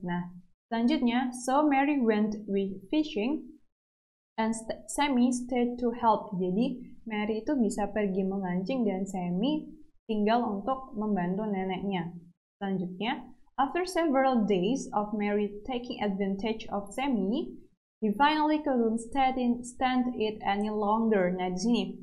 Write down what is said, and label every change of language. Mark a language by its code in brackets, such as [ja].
[id] Nah, selanjutnya, [en] so Mary went with fishing and Sammy stayed to help. [id] Jadi Mary itu bisa pergi memancing dan Sammy tinggal untuk membantu neneknya. Selanjutnya, [en] after several days of Mary taking advantage of Sammy, he finally couldn't stand it any longer. [id] Nah, di sini